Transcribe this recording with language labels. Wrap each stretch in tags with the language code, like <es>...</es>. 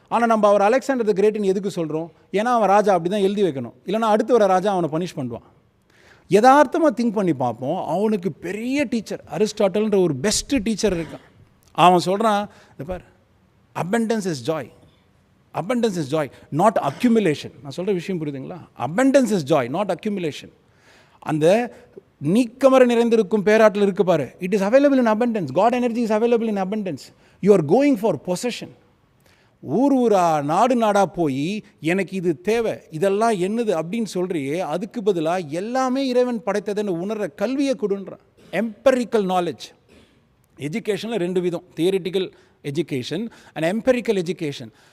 <ta>ஆனால் நம்ம அவர் Alexander the கிரேட்னு எதுக்கு சொல்கிறோம்? ஏன்னா அவன் ராஜா அப்படி தான் எழுதி வைக்கணும், இல்லைனா அடுத்து வர ராஜா அவனை பனிஷ் பண்ணுவான். யதார்த்தமாக திங்க் பண்ணி பார்ப்போம். அவனுக்கு பெரிய டீச்சர் அரிஸ்டாட்டல்ன்ற ஒரு பெஸ்ட்டு டீச்சர் இருக்கான். அவன் சொல்கிறான், இந்த பார்,</ta> <en>abundance is joy. abundance is joy, not accumulation.</en> <ta>நான் சொல்கிற விஷயம் புரியுதுங்களா?</ta> <en>abundance is joy, not accumulation.</en> <ta>அந்த நீக்கமர நிறைந்திருக்கும் பேராட்டில் இருக்கு பாரு,</ta> <en>It is available in abundance. God energy is available in abundance. You are going for possession.</en> <ta>ஊரா நாடு நாடாக போய் எனக்கு இது தேவை, இதெல்லாம் என்னது அப்படின்னு சொல்கிறியே, அதுக்கு பதிலாக எல்லாமே இறைவன் படைத்ததுன்னு உணர்கிற கல்வியை கொடுன்றான்.</ta> <en>Empirical knowledge. எஜுகேஷனில் 2 விதம், theoretical education and empirical education.</en>